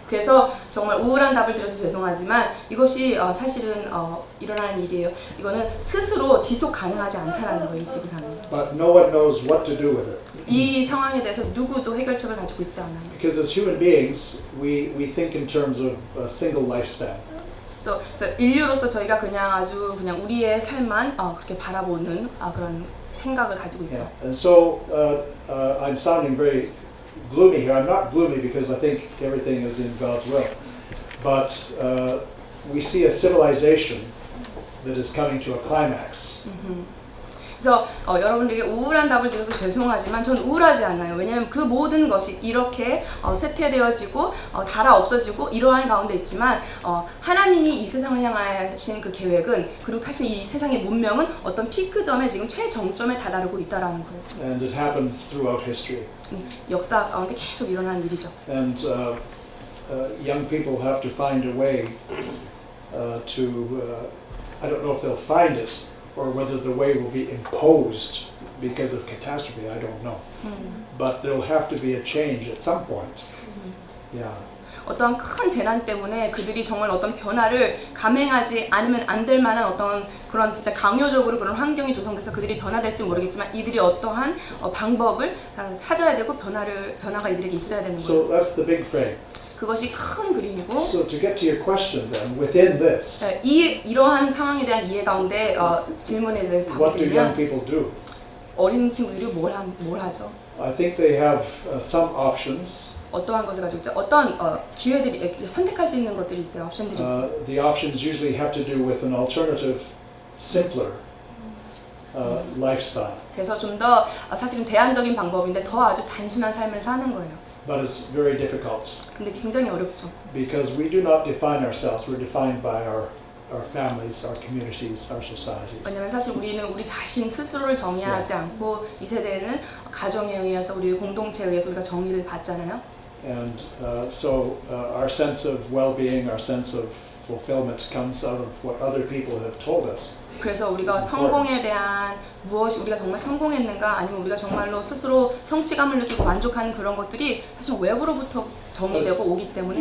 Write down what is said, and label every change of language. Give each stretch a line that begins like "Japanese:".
Korean: 그래서 정말 우울한 답을 드려서 죄송하지만 이것이 사실은 일어나는 일이에요. 이거는 스스로 지속 가능하지 않다는 거예요, 이 지구상에.
English: But no one knows what to do with it.
Korean: 이 상황에 대해서 누구도 해결책을 가지고 있지 않아요.
English: Because as human beings, we think in terms of a single lifespan.
Korean: 그래서 인류로서 저희가 그냥 우리의 삶만 그렇게 바라보는 그런 생각을 가지고 있죠.
English: Yeah. And so I'm sounding very gloomy here. I'm not gloomy because I think everything is in God's will. But we see a civilization that is coming to a climax.
Korean: 그래서 여러분들에게 우울한 답을 드려서 죄송하지만 전 우울하지 않아요. 왜냐하면 그 모든 것이 이렇게 쇠퇴되어지고 달아 없어지고 이러한 가운데 있지만 하나님이 이 세상을 향하신 그 계획은, 그리고 사실 이 세상의 문명은 어떤 피크점에 지금 최정점에 다다르고 있다라는 거예요.
English: And it happens throughout history.
Korean: 역사 가운데 계속 일어나는 일이죠.
English: And young people have to find a way I don't know if they'll find it, or whether the way will be imposed because of catastrophe, I don't know. But there'll have to be a change at some point. Yeah.
Korean: 어떤 큰 재난 때문에 그들이 정말 어떤 변화를 감행하지 않으면 안 될 만한 어떤 그런 진짜 강요적으로 그런 환경이 조성돼서 그들이 변화될지 모르겠지만 이들이 어떠한 방법을 찾아야 되고 변화가 이들에게 있어야 되는 거예요.
English: So that's the big frame.
Korean: 그것이 큰 그림이고.
English: So to get to your question then, within this,
Korean: 이러한 상황에 대한 이해 가운데 질문에 대해서
English: what do young people do?
Korean: 어린 친구들이 뭘 하죠?
English: I think they have some options.
Korean: 어떠한 것을 가지고 있죠? 어떤 기회들이 선택할 수 있는 것들이 있어요. 옵션들이 있어요.
English: The options usually have to do with an alternative, simpler lifestyle.
Korean: 그래서 좀 더 사실은 대안적인 방법인데 더 아주 단순한 삶을 사는 거예요.
English: But it's very difficult
Korean: 근데 굉장히 어렵죠.
English: because we do not define ourselves. We're defined by our families, our communities, our societies.
Korean: 왜냐면 사실 우리는 우리 자신 스스로를 정의하지 않고 이 세대에는 가정에 의해서 우리 공동체에 의해서 우리가 정의를 받잖아요.
English: And so our sense of well-being, our sense of fulfillment comes out of what other people have told us.
Korean: 그래서 우리가 성공에 대한 무엇이 우리가 정말 성공했는가 아니면 우리가 정말로 스스로 성취감을 느끼고 만족하는 그런 것들이 사실 외부로부터 정의되고 오기 때문에